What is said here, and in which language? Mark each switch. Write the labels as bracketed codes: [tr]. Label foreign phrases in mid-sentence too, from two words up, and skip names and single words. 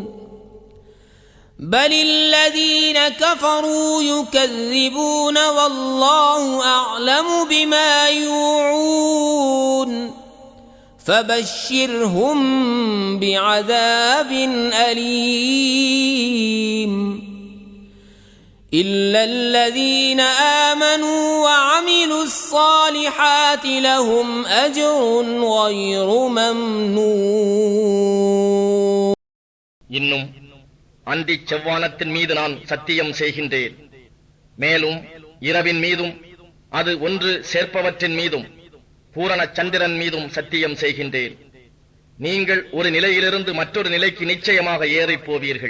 [ar] بل الذين كفروا يكذبون والله أعلم بما يوعون فبشرهم بعذاب أليم إلا الذين آمنوا وعملوا الصالحات لهم أجر غير ممنون. [ta] இன்னும் அந்தி செவ்வானத்தின் மீது நான் சத்தியம் செய்கின்றேன். மேலும் இரவின் மீதும் அது ஒன்று சேர்ப்பவற்றின் மீதும் பூரண சந்திரன் மீதும் சத்தியம் செய்கின்றேன். நீங்கள் ஒரு நிலையிலிருந்து மற்றொரு நிலைக்கு நிச்சயமாக ஏறிப் போவீர்கள்.